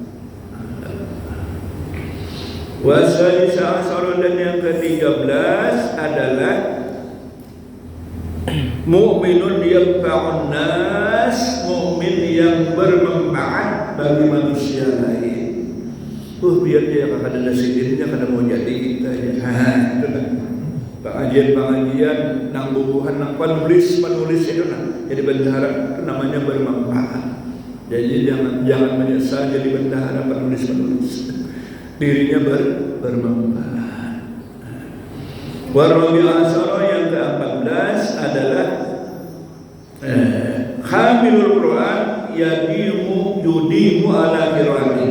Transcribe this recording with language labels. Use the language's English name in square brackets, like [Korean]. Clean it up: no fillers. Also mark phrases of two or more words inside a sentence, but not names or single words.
[Arabic] Wasadisa asar, [Indonesian] dan yang ke-13 adalah [Arabic] mukminun yanfa'un nas, [Indonesian] mukmin yang bermanfaat bagi manusia lain. [Banjar] Biar dia kada ada sidinnya, kada mau jadi kita ya. Itu kan. Pengajian nang bubuhan nang penulis itu nah. [Indonesian] Jadi bendahara itu namanya bermanfaat. Jadi jangan menyesal jadi bendahara penulis-penulis. Dirinya bermanfaat. [Arabic] Warabi asara [Indonesian] yang ke-14 adalah [Arabic] hamilul Quran yudimu ala qiraati.